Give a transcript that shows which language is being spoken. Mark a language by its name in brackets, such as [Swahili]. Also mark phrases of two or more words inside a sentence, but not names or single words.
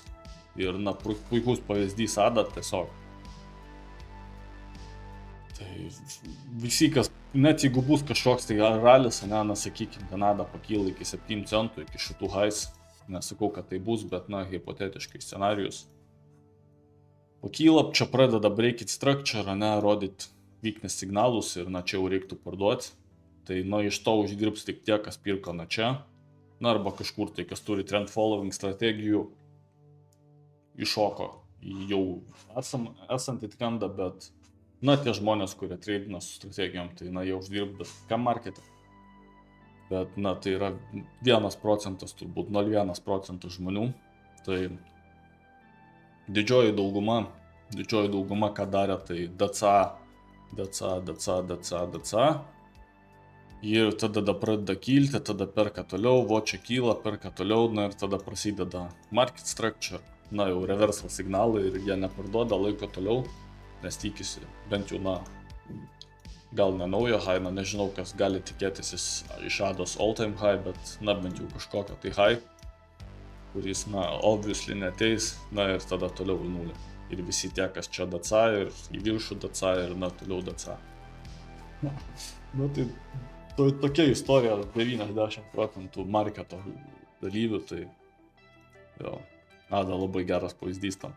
[Lithuanian] Ir, puikus pavyzdys ADA tiesiog. Tai visi, kas, net jeigu bus kažkoks tai ralis, sakykime, ten ADA pakyla iki 7 centų, iki šitų highs, nesakau, kad tai bus, bet, hipotetiškai scenarijus. Pakyla, čia pradeda breakit structure, rodyti weakness signalus ir, čia jau reiktų parduoti. Tai, iš to uždirbs tik tie, kas pirko čia. Arba kažkur tai, kas turi trend following strategijų, iššoko į jau esantį trendą, bet, tie žmonės, kurie treidina su strategijom, tai, jie uždirbdas kam marketą. Bet, tai yra 1%, turbūt 0,1% žmonių. Tai didžioji dauguma, ką darė, tai DCA. Ir tada pradeda kilti, tada perka toliau, čia kyla, perka toliau, ir tada prasideda [English] market structure, [Lithuanian] jau reversal signalai ir jie neparduoda, laiko toliau, nes tikisi, bent jau, gal ne naujo high, nežinau, kas gali tikėtis iš ADOS [English] all time high, [Lithuanian] bet, bent jau kažkokio tai high, kuris, obviously neteis, ir tada toliau į nulį. Ir visi tie, kas čia DCA ir į viršų DCA ir, toliau DCA. Tai tokia istorija, 90% marketo dalyvių, tai jo, ADA labai geras pavyzdys tam.